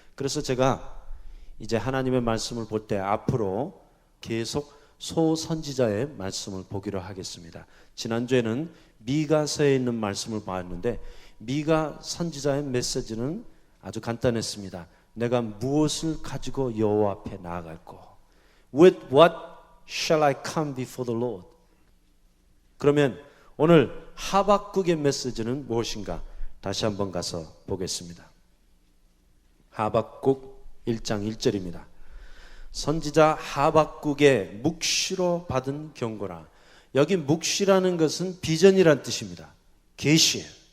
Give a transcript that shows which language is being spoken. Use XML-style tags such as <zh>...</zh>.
<ko>그래서 제가 이제 하나님의 말씀을 볼 때 앞으로 계속 소선지자의 말씀을 보기로 하겠습니다. 지난주에는 미가서에 있는 말씀을 봤는데 미가 선지자의 메시지는 아주 간단했습니다. 내가 무엇을 가지고 여호와 앞에 나아갈고</ko> <en>With what shall I come before the Lord?</en> <ko>그러면 오늘 하박국의 메시지는 무엇인가? 다시 한번 가서 보겠습니다. 하박국 1장 1절입니다. 선지자 하박국의 묵시로 받은 경고라. 여기 묵시라는 것은 비전이란 뜻입니다. 계시예요.</ko>